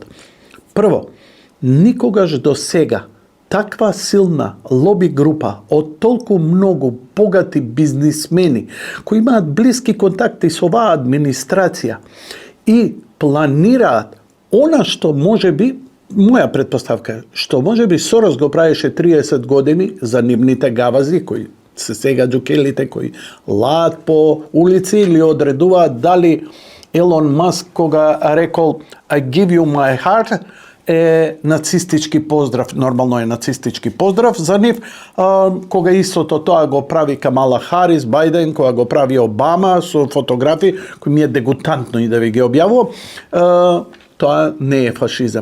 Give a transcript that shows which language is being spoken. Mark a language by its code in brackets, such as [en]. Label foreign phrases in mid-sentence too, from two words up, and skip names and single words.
[mk] Прво, никогаш до сега таква силна лоби група од толку многу богати бизнисмени кои имаат блиски контакти со оваа администрација и планираат она што можеби, моја претпоставка, што можеби Сорос го правеше 30 години за нивните гавази кои се сега џукелите кои лаат по улици или одредуваат дали Елон Маск кога рекол [en] I give you my heart [mk] е нацистички поздрав, нормално е нацистички поздрав за нив, кога истото тоа го прави Камала Харис, Бајден, кога го прави Обама со фотографии, кои ми е дегутантно и да ви ги објавувам, тоа не е фашизам.